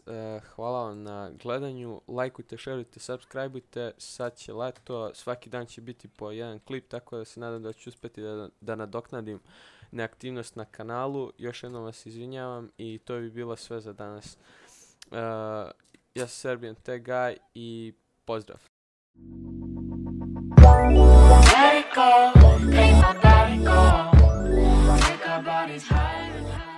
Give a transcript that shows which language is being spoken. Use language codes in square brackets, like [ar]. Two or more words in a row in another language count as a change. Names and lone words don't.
[sr] Hvala vam na gledanju. Lajkujte, šerujte, subscribeujte. Sad će leto, svaki dan će biti po jedan klip, tako da se nadam da ću uspjeti da nadoknadim neaktivnost na kanalu. Još jednom vas izvinjavam i to bi bilo sve za danas. Ja sam Serbian Tech Guy i pozdrav! [en] Let it go, make my body go. Make our bodies higher.